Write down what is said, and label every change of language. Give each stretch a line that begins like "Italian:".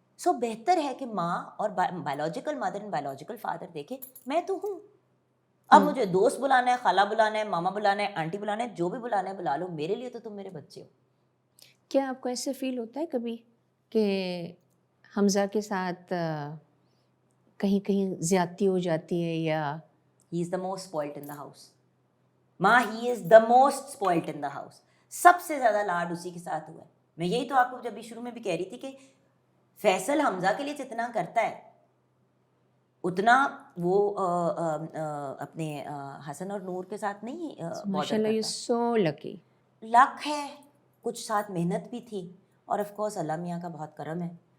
Urdu: سو بہتر ہے کہ ماں اور
English: biological mother and biological father
Urdu: دیکھے میں تو ہوں. اب مجھے دوست بلانا ہے، خالہ بلانا ہے، ماما بلانا ہے، آنٹی بلانا ہے، جو بھی بلانا ہے بلا لو، میرے لیے تو تم میرے بچے ہو. کیا آپ کو ایسے فیل ہوتا ہے کبھی کہ حمزہ کے ساتھ کہیں کہیں زیادتی ہو جاتی ہے، یا
English: He is the most spoiled in the house? ماں he is the most spoiled in the house.
Urdu: سب سے زیادہ لاڈ اسی کے ساتھ ہوا ہے. میں یہی تو آپ کو جب بھی شروع میں بھی کہہ رہی تھی کہ فیصل حمزہ کے لیے جتنا کرتا ہے اتنا وہ اپنے حسن اور نور کے ساتھ نہیں
English: ماشاء اللہ you so lucky.
Urdu: لک ہے، کچھ ساتھ محنت بھی تھی، اور آف کورس اللہ میاں کا بہت کرم ہے.